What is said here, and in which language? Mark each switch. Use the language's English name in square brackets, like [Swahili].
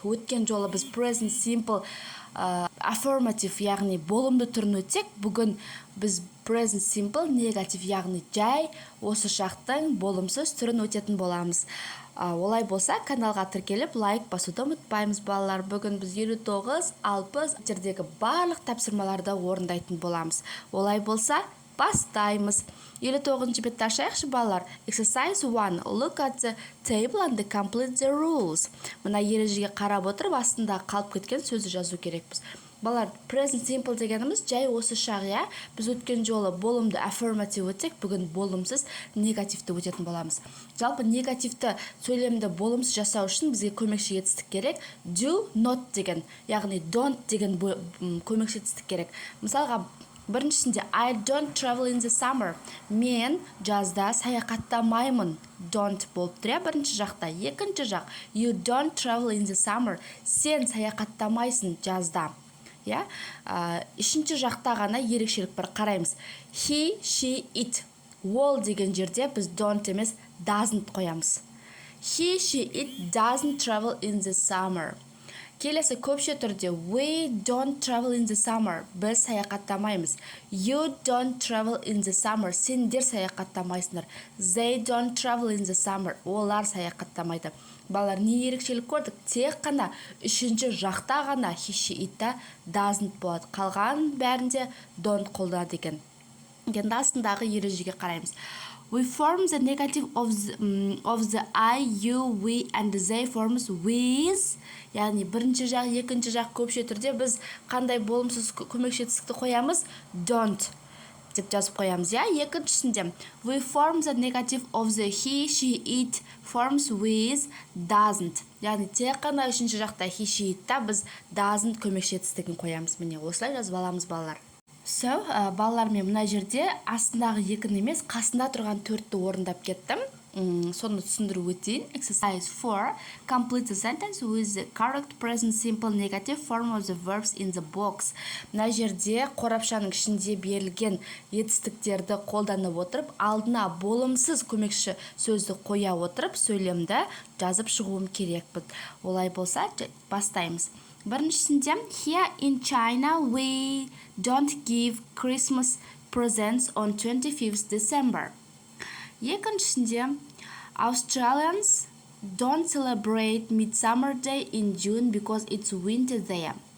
[Kazakh] Өткен жолы біз present simple affirmative, яғни болымды түрін өтсек, бүгін біз present simple negative, яғни жай осы шақтың болымсыз түрін өтетін боламыз. Олай болса, каналға тіркеліп, лайк басуды ұмытпаймыз балалар. Бүгін біз 59-60 түрдегі барлық тапсырмаларды орындайтын боламыз. Олай болса, бастаймыз. 59-ші бетті ашайықшы балалар. [English] Exercise 1. Look at the table and complete the rules. [Kazakh] Мына ережеге қарап отырып, астында қалып кеткен сөзді жазу керекпіз. Балалар, present simple дегеніміз жай осы шақ, иә? Біз өткен жолы болымды affirmative өтсек, бүгін болымсыз негативті өтетін боламыз. Жалпы негативті сөйлемді болымсыз жасау үшін бізге көмекші етістік керек. Do not деген, яғни don't деген көмекші етістік керек. Мысалға, біріншісінде [English] I don't travel in the summer. [Kazakh] Мен жазда саяхаттамаймын. Don't болып тұр, бірінші жақта. Екінші жақ, [English] you don't travel in the summer. [Kazakh] Сен саяхаттамайсың жазда. Үшінші жақта ғана ерекшелік бір қараймыз. [English] He, she, it. [Kazakh] Ол деген жерде біз don't емес doesn't қоямыз. [English] He, she, it doesn't travel in the summer. [Kazakh] Келесі көпше түрде [English] we don't travel in the summer. [Kazakh] Біз саяхаттамаймыз. [English] You don't travel in the summer. [Kazakh] Сендер саяхаттамайсыңдар. [English] They don't travel in the summer. [Kazakh] Олар саяхаттамайды. Балалар, не ерекшелік көрдік? Тек қана үшінші жақта ғана [English] he, she, it doesn't [Kazakh] болады. Қалған бәрінде don't қолданады екен. Енді астындағы ережеге қараймыз. [English] We form the negative of the I, you, we and they forms with. [Kazakh] Яғни бірінші жақ, екінші жақ көпше түрде біз қандай болымсыз көмекші етістікті қоямыз? Don't деп жазып қоямыз, иә? Екіншісінде [English] we form the negative of the he, she, it forms with doesn't. [Kazakh] Яғни тек қана үшінші жақта he, she, it біз doesn't көмекші етістігін қоямыз. Міне осылай жазып аламыз балалар. Балалар, мен мына жерде астындағы екіні емес, қасында тұрған төртті орындап кеттім. Соны түсіндіру өтейін. [English] Exercise 4. Complete the sentence with the correct present simple negative form of the verbs in the box. [Kazakh] Мына жерде қорапшаның ішінде берілген етістіктерді қолданып отырып, алдына болымсыз көмекші сөзді қоя отырып, сөйлемді жазып шығуым керекпін. Олай болса, бастаймыз. Біріншісінде, [English] here in China we don't give Christmas presents on 25th December. [Kazakh] Екіншісінде, [English] Australians don't celebrate Midsummer Day in June because it's winter there.